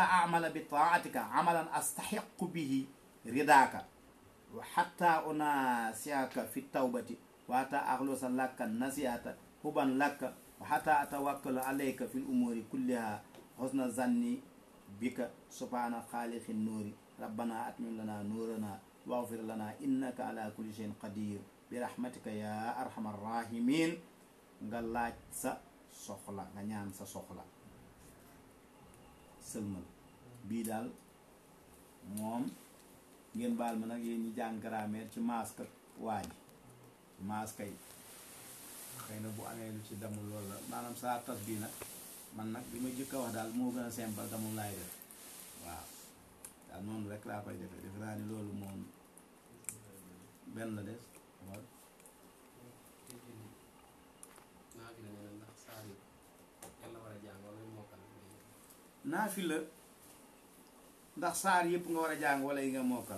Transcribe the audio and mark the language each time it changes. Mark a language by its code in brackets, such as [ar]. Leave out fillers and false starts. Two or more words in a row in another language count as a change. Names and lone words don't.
[ar] أعمل بطاعتك عملا أستحق به رضاك وحتى أناصحك في التوبة وحتى أخلص لك النصيحة حبا لك وحتى أتوكل عليك في الأمور كلها حسن ظن بك سبحان خالق النور ربنا أتمم لنا نورنا واغفر لنا إنك على كل شيء قدير برحمتك يا أرحم الراحمين. [wo] nga laaj sa soxla nga ñaan sa soxla sëlmal bii daal moom ngeen baal ma nag yéen ñi jàng grammaire ci masque waaji masque yi xëy na bu amee lu ci damul loolu la maanaam saa tas bii nag man nag bi ma jëkk a wax daal moo gën a simple damul laay def waaw daal noonu rek laa koy defee defe naa ni loolu moom benn la des waaw naafila ndax saar yëpp nga war a jàng wala yi nga mokkal.